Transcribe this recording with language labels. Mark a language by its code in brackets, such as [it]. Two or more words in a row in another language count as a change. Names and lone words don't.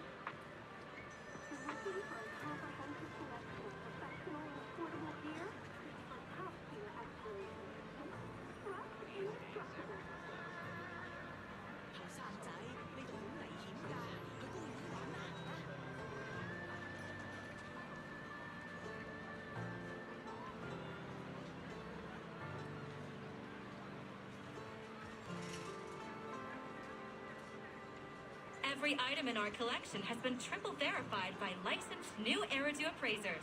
[en] Looking for a comprehensive selection of professional and affordable gear? For top-tier excellence. Trust indestructible. [yue] 後生仔，呢度好危險㗎，去公園玩啦！ [en] Every item in our collection has been triple verified by licensed new ᴄᴜᴜ appraisers.